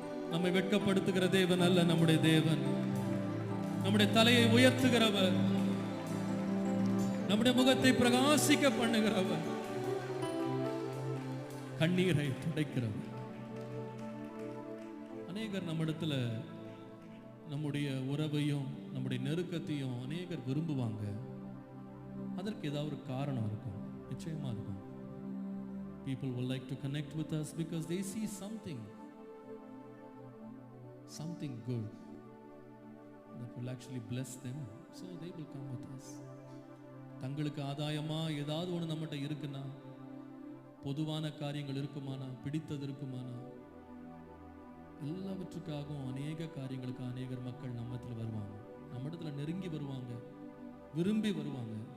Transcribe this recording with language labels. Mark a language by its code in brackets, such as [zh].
[ta] நம்மை வெட்கப்படுத்துகிற தேவன் அல்ல நம்முடைய தேவன். நம்முடைய தலையை உயர்த்துகிறவர், நம்முடைய முகத்தை பிரகாசிக்க பண்ணுகிறவர், கண்ணீரை துடைக்கிறவர். அநேகர் நம்மிடத்துல நம்முடைய உறவையும் நம்முடைய நெருக்கத்தையும் அநேகர் விரும்புவாங்க. அதற்கு ஏதாவது ஒரு காரணம் இருக்கும், நிச்சயமா இருக்கும். [en] People will like to connect with us because they see something good that will actually bless them, so they will come with us. [ta] தங்களுக்கு ஆதாயமா ஏதாவது ஒன்று நம்மகிட்ட இருக்குன்னா, பொதுவான காரியங்கள் இருக்குமானா, பிடித்தது இருக்குமானா, எல்லாவற்றுக்காகவும் அநேக காரியங்களுக்கு அநேகர் மக்கள் நம்மத்தில் வருவாங்க, நம்ம இடத்துல நெருங்கி வருவாங்க, விரும்பி வருவாங்க.